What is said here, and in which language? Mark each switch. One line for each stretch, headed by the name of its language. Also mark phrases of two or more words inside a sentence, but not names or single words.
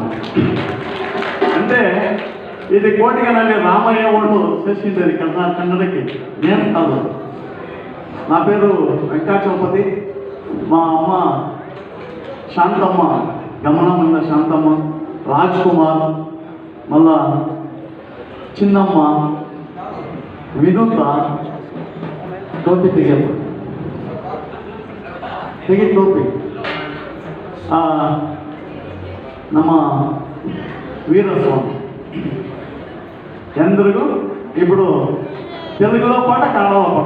Telugu: అంటే ఇది కోటిగనల్లి రామయ్య వాళ్ళు చేసిండేది కన్నడకి, నేను కాదు. నా పేరు వెంకటాచలపతి, మా అమ్మ శాంతమ్మ, గమనమన్న శాంతమ్మ, రాజ్ కుమార్, మళ్ళా చిన్నమ్మ,
Kannada: ವಿನೂತ ಟೋಪಿ ತೆಗಿ ಟೋಪಿ
Telugu: ನಮ್ಮ వీరస్వామి ఎందరిಗೂ ఇప్పుడు తెలుగులో పాట కన్నడలో పాట.